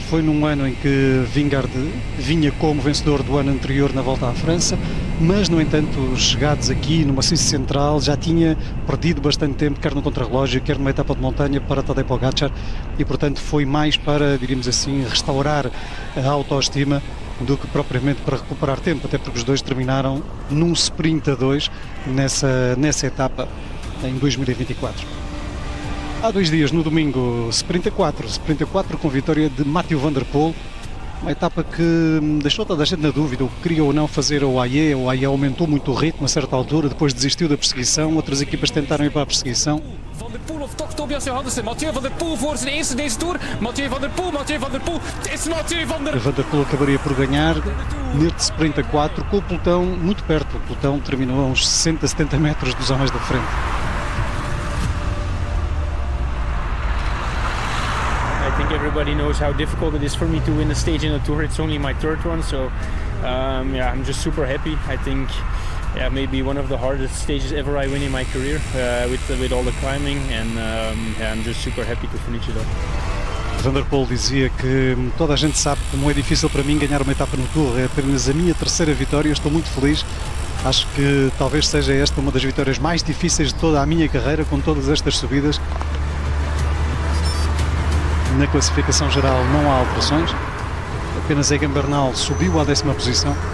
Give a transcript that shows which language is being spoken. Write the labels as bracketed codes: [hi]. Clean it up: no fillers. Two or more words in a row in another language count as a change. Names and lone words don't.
[pt] Foi num ano em que Vingegaard vinha como vencedor do ano anterior na Volta à França, mas no entanto, chegados aqui no Maciço Central, já tinha perdido bastante tempo, quer no contrarrelógio, quer numa etapa de montanha, para Tadej Pogacar, e portanto foi mais para, diríamos assim, restaurar a autoestima do que propriamente para recuperar tempo, até porque os dois terminaram num sprint a dois nessa etapa em 2024. Há 2 dias, no domingo, sprint a 4 com vitória de Mathieu van der Poel, uma etapa que deixou toda a gente na dúvida o que queria ou não fazer o AE aumentou muito o ritmo a certa altura, depois desistiu da perseguição, outras equipas tentaram ir para a perseguição. [nl] Van der Poel of toch Tobias Johannessen. Mathieu van der Poel voor zijn eerste deze Tour. Mathieu van der Poel. Het is Mathieu van der Poel. [pt] Van der Poel acabaria por ganhar neste sprint a 4 com o pelotão muito perto. O pelotão terminou a uns 60, 70 metros dos homens da frente. [en] I think everybody knows how difficult it is for me to win a stage in a Tour. It's only my 3rd one, so I'm just super happy. I think maybe one of the hardest stages ever I win in my career with all the climbing, and I'm just super happy to finish it off. [pt] Van der Poel dizia que toda a gente sabe como é difícil para mim ganhar uma etapa no Tour, é apenas a minha 3ª vitória, estou muito feliz. Acho que talvez seja esta uma das vitórias mais difíceis de toda a minha carreira, com todas estas subidas. Na classificação geral não há alterações, apenas Egan Bernal subiu à 10ª posição.